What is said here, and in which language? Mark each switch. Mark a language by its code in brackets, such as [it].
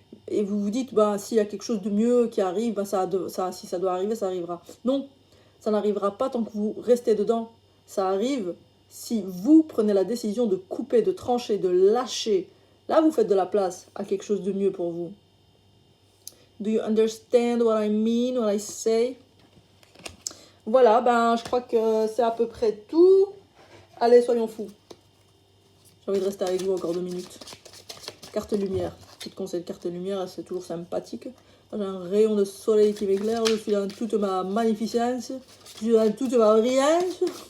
[fr] Et vous vous dites, s'il y a quelque chose de mieux qui arrive, si ça doit arriver, ça arrivera. Non, ça n'arrivera pas tant que vous restez dedans. Ça arrive si vous prenez la décision de couper, de trancher, de lâcher. Là, vous faites de la place à quelque chose de mieux pour vous. [en] Do you understand what I mean, what I say? [fr] Voilà, je crois que c'est à peu près tout. Allez, soyons fous. J'ai envie de rester avec vous encore 2 minutes. Carte lumière. Petit conseil de carte lumière, c'est toujours sympathique. J'ai un rayon de soleil qui m'éclaire, je suis dans toute ma magnificence, je suis dans toute ma brillance.